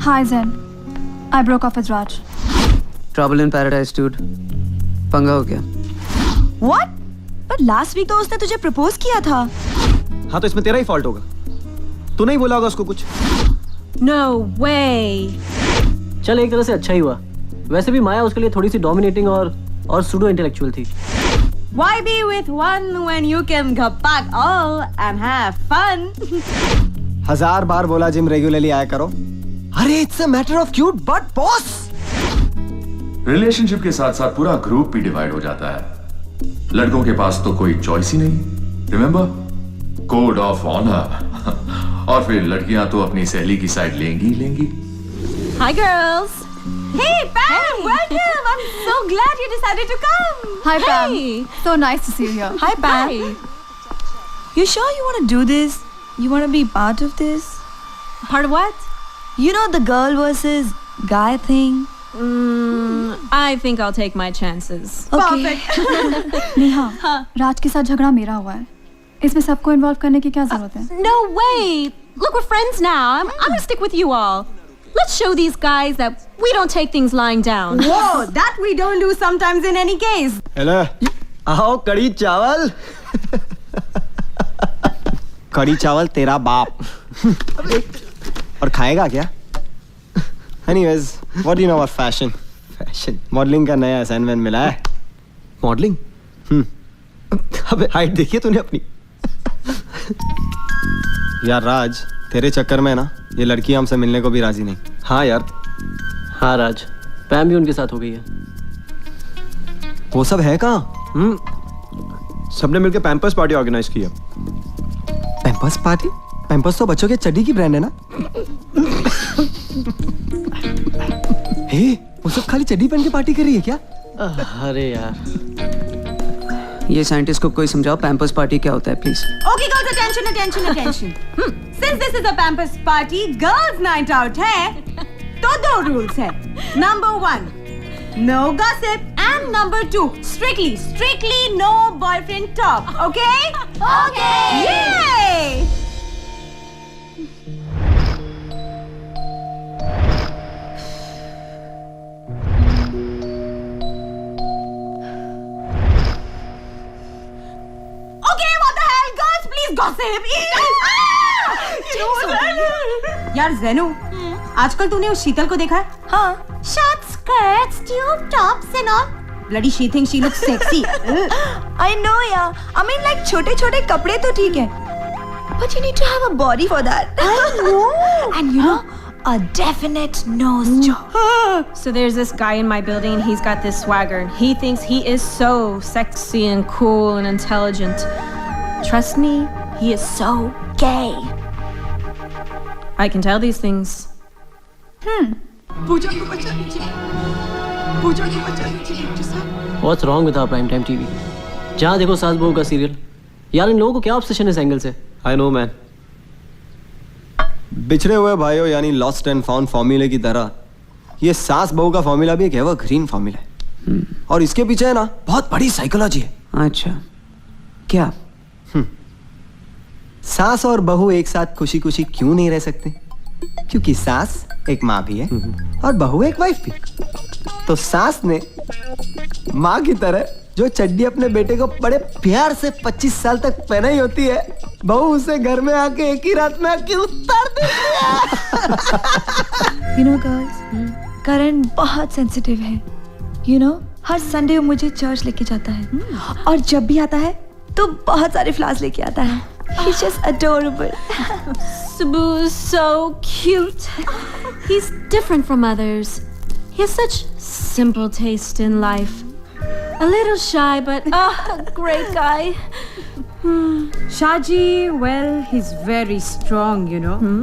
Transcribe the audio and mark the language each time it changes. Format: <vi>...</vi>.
<en>Hi Zen, I broke off with Raj. Trouble in paradise, dude.</en> <hi>पंगा हो गया।</hi> <en>What?</en> <hi>पर लास्ट वीक तो उसने तुझे प्रपोज किया था। हाँ तो इसमें तेरा ही फॉल्ट होगा, तू नहीं बोला होगा उसको कुछ।</hi> <en>No way.</en> <hi>चल एक तरह से अच्छा ही हुआ। वैसे भी माया उसके लिए थोड़ी सी डोमिनेटिंग और सूडो इंटेलेक्चुअल थी।</hi> <en>Why be with one when you can go back all and have fun?</en> <hi>1000 बार बोला जिम रेगुलरली आया करो। अरे</hi> <en>It's a matter of cute but boss.</en> <hi>Relationship के साथ साथ पूरा ग्रुप भी डिवाइड हो जाता है। लड़कों के पास तो कोई चॉइस ही नहीं, रिमेंबर, कोड ऑफ ऑनर। और फिर लड़कियां तो अपनी सहेली की साइड लेंगी लेंगी।</hi> <en>Hi, girls. Hey, Pam, welcome. I'm so glad you decided to come. Hi, Pam. Hey. So nice to see you here. Hi, Pam. Hi. You sure you want to do this? You want to be part of this? Part of what? You know the girl versus guy thing? I think I'll take my chances. Okay.</en> <hi>Neha, राज के साथ झगड़ा मेरा हुआ है। इसमें सबको involve करने की क्या जरूरत है?</hi> <en>No way. Look, we're friends now. I'm gonna stick with you all. Let's show these guys that we don't take things lying down. Whoa, that we don't do sometimes in any case.</en> <hi>Hello, आओ कड़ी चावल। कड़ी चावल तेरा बाप। और खाएगा क्या?</hi> <en>Anyways, what do you know about fashion? Fashion.</en> <hi>Modeling का नया assignment मिला है।</hi> <en>Modeling?</en> <hi>अबे हाइट देखिए तूने अपनी। यार राज, तेरे चक्कर में ना ये लड़की हमसे मिलने को भी राजी नहीं। हाँ यार। हाँ राज, पैम भी उनके साथ हो गई है। वो सब है कहाँ? सबने मिलकर पैम्पर्स पार्टी ऑर्गेनाइज की है। Pampers party? पैम्पर्स तो बच्चों के चड्डी की ब्रांड है ना? हे, वो सब खाली चड्डी पहन के पार्टी कर रही है क्या? अरे यार, ये साइंटिस्ट को कोई समझाओ पैम्पर्स पार्टी क्या होता है please.</hi> <en>Okay, girls, attention, attention, attention. Since this is a Pampers party, girls' night out</en> <hi>है, तो दो</hi> <en>rules</en> <hi>है.</hi> <en>Number 1, no gossip, and number 2, strictly no boyfriend talk. Okay? Okay. Yay! Okay, what the hell, girls, please gossip.</en> <hi>यार ज़ेनू, आजकल तूने उस शीतल को देखा है? हाँ.</hi> <en>Short skirts, tube tops and all. Bloody she thinks she looks sexy. I know, yeah. I mean, like</en> <hi>छोटे-छोटे कपड़े तो ठीक है,</hi> <en>but you need to have a body for that. I know. And you know, a definite nose job. So there's this guy in my building and he's got this swagger and he thinks he is so sexy and cool and intelligent. Trust me, he is so gay. I can tell these things. What's wrong with our prime time TV?</en> <hi>जहाँ देखो सास बहू का serial. यार इन लोगों को क्या obsession है इस एंगल से?</hi> <en>I know man.</en> <hi>बिछड़े हुए भाइयों यानी लॉस्ट एंड फाउंड फॉर्मूले की तरह ये सास बहू का फॉर्मूला भी एक एवरग्रीन फॉर्मूला है। और इसके पीछे है ना बहुत बड़ी साइकोलॉजी है। अच्छा, क्या? सास और बहू एक साथ खुशी खुशी क्यों नहीं रह सकते? क्योंकि सास एक माँ भी है और बहू एक वाइफ भी। तो सास ने माँ की तरह जो चड्डी अपने बेटे को बड़े प्यार से 25 साल तक पहनाई होती है, बहू उसे घर में आके एक ही रात में आके उतार देती है।</hi> <en>You know, girls,</en> <hi>करण बहुत सेंसिटिव है.</hi> <en>You know,</en> <hi>हर संडे मुझे चर्च लेके जाता है और जब भी आता है तो बहुत सारे फ्लावर्स लेके आता है.</hi> <en>He's just adorable. Sabu is so cute. He's different from others. He has such simple taste in life. A little shy, but a great guy. Shaji, well, he's very strong, you know.</en>